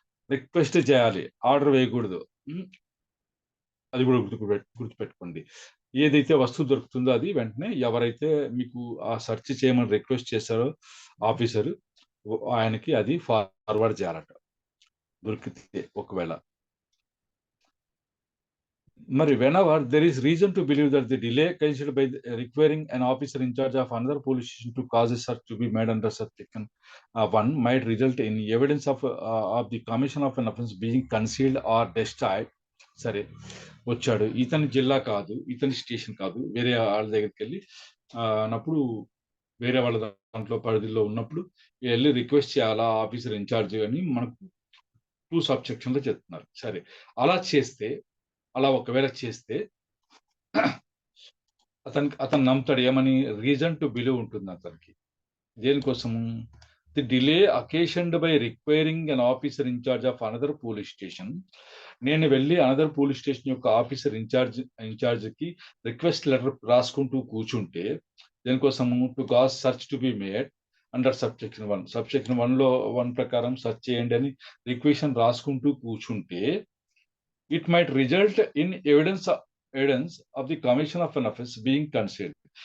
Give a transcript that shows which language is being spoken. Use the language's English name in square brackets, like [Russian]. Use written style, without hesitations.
[Telugu] Request చేయాలి, order వేయకూడదు. అది కూడా గుర్తుపెట్టుకోండి. ఏదైతే వస్తువు దొరుకుతుందో అది వెంటనే ఎవరైతే మీకు ఆ సెర్చ్ చేయమని రిక్వెస్ట్ చేశారో ఆఫీసరు, ఆయనకి అది ఫార్వర్డ్ చేయాలట దొరికితే ఒకవేళ. [English] మరి whenever there is reason to believe that the delay considered by requiring an officer in charge of another police station to cause a search to be made under section 1 might result in evidence of the commission of an offense being concealed or destroyed. [Telugu] సరే, వచ్చాడు, ఇతని జిల్లా కాదు, ఇతని station కాదు, వేరే వాళ్ళ దగ్గరికి వెళ్ళి అన్నప్పుడు వేరే వాళ్ళ దాంట్లో పరిధిలో ఉన్నప్పుడు వెళ్ళి రిక్వెస్ట్ చేయాలా ఆఫీసర్ ఇన్ఛార్జ్ అని మనకు 2 సబ్సెక్షన్లో చెప్తున్నారు. సరే, అలా ఒకవేళ చేస్తే అతను నమ్ముతాడు. ఏమని? [English] reason to believe [Telugu] ఉంటుంది అతనికి. దేనికోసము? [English] The delay occasioned by requiring an officer in charge of another police station. [Telugu] నేను వెళ్ళి అనదర్ పోలీస్ స్టేషన్ యొక్క ఆఫీసర్ ఇన్ఛార్జ్కి రిక్వెస్ట్ లెటర్ రాసుకుంటూ కూర్చుంటే, దేనికోసము? [English] To cause search to be made under subsection 1. [Telugu] Subsection 1లో 1 ప్రకారం సెర్చ్ చేయండి అని రిక్వెషన్ రాసుకుంటూ కూర్చుంటే, [English] it might result in evidence of the commission of an offense being concealed.